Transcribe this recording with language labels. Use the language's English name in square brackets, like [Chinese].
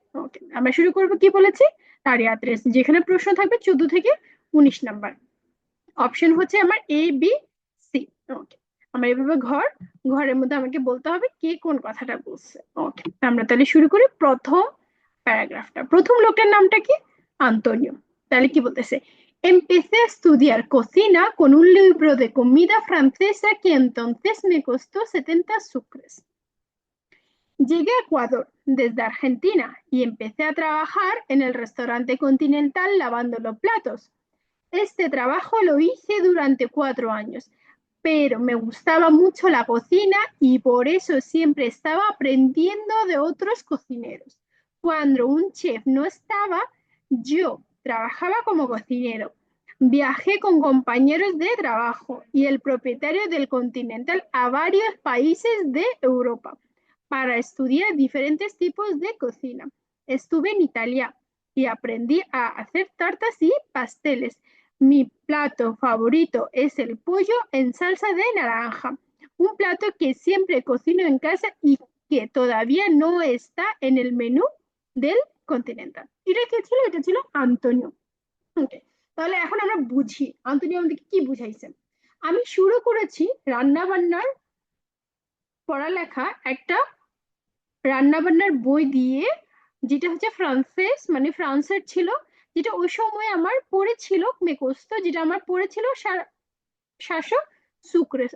[Bangla] ওকে, আমরা শুরু করবো কি বলেছি, তারিয়াত, যেখানে প্রশ্ন থাকবে 14 থেকে 19 নাম্বার। অপশন হচ্ছে আমার এ, বি, সি। ওকে, আমার এভাবে ঘরের মধ্যে আমাকে বলতে হবে কে কোন কথাটা বলছে। ওকে, আমরা তাহলে শুরু করি। প্রথম প্যারাগ্রাফটা, প্রথম লোকটার নামটা কি? আন্তোনিও। তাহলে কি বলতেছে? [Spanish] Empecé a estudiar cocina con un libro de comida francesa que entonces me costó 70 sucres. Llegué a Ecuador desde Argentina y empecé a trabajar en el restaurante Continental lavando los platos. Este trabajo lo hice durante 4 años, pero me gustaba mucho la cocina y por eso siempre estaba aprendiendo de otros cocineros. Cuando un chef no estaba, yo trabajaba como cocinero. Viajé con compañeros de trabajo y el propietario del Continental a varios países de Europa para estudiar diferentes tipos de cocina. Estuve en Italia y aprendí a hacer tartas y pasteles. Mi plato favorito es el pollo en salsa de naranja, un plato que siempre cocino en casa y que todavía no está en el menú del Continental. [Bangla] এটা কে ছিল? এটা ছিল Antonio. ওকে, তাহলে এখন আমরা বুঝি Antonio আমাদেরকে কি বুঝাইছেন। আমি শুরু করেছি রান্না বান্নার পড়ালেখা একটা রান্না বান্নার বই দিয়ে, যেটা হচ্ছে ফ্রান্সেস মানে ফ্রান্সের ছিল, যেটা ওই সময় আমার পড়েছিল মেকোস্ত, যেটা আমার পড়েছিল 700 সুক্রেস।